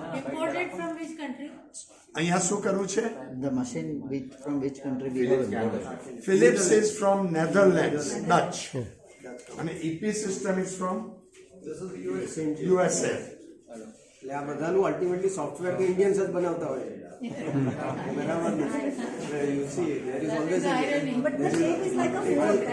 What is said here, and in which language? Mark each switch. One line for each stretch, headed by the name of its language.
English: Imported from which country?
Gujarati: અહીંયા શું કરવું છે?
English: The machine from which country we have imported? Philips is from Netherlands, Dutch. અને EP system is from USA.
Gujarati: એટલે આ બધાનું અલ્ટિમેટલી સોફ્ટવેર તો ઇન્ડિયન્સ જ બનાવતા હોય છે. બરાબર ને?
English: You see, there is always a irony. But the shape is like a phone.